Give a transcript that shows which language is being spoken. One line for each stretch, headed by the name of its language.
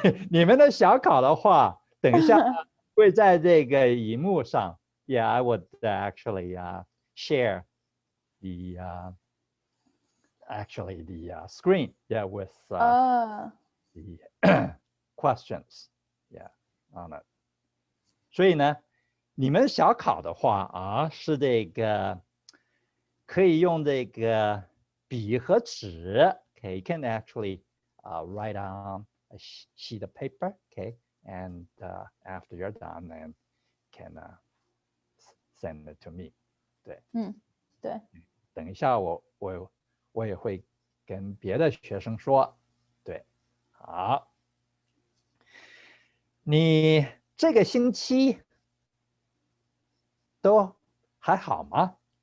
Chinese: 你们的小考的话，等一下会在这个荧幕上。
English: Yeah, I would actually share the actually the screen. Yeah, with the questions. Yeah, on it.
Chinese: 所以呢，你们小考的话是这个可以用这个笔和纸。
English: Okay, you can actually write on a sheet of paper. Okay, and after you're done, then can send it to me.
Chinese: 对，对，等一下我也会跟别的学生说。对，好，你这个星期都还好吗？